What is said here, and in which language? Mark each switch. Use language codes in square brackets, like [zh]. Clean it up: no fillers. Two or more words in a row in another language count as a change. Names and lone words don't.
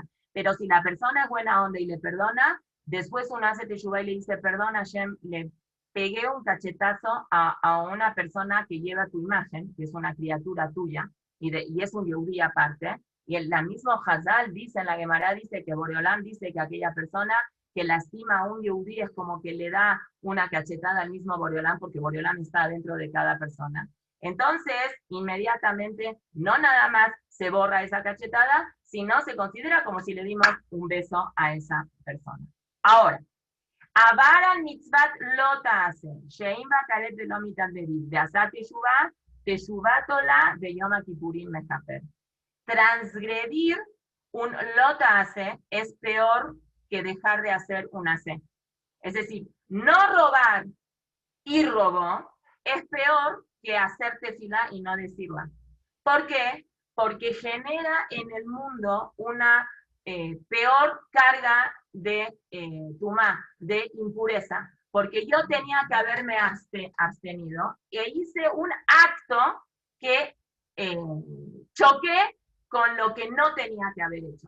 [es] Pero si la persona es buena onda y le perdona, después uno hace teshuvá y le dice, perdón Hashem, le pegué un cachetazo a una persona que lleva tu imagen, que es una criatura tuya, y es un yehudí aparte, y la misma Hazal dice, en la Gemara dice que Boreolam dice que aquella persona que lastima a un yehudí es como que le da una cachetada al mismo Boreolán, porque Boreolán está dentro de cada persona. Entonces, inmediatamente, no nada más se borra esa cachetada, sino se considera como si le dimos un beso a esa persona. Ahora, [he] עבר על מצות לא תעשה שאם בכרת ולא מתדברית ועשה תשובה תולה ויום כפורים מכפר. [es] Transgredir un [he] לא תעשה [es] es peor que dejar de hacer un hace. Es decir, no robar y robó es peor que hacer tefilá y no decirla. ¿Por qué? Porque genera en el mundo una peor carga de tumá, de impureza, porque yo tenía que haberme abstenido e hice un acto que choqué con lo que no tenía que haber hecho.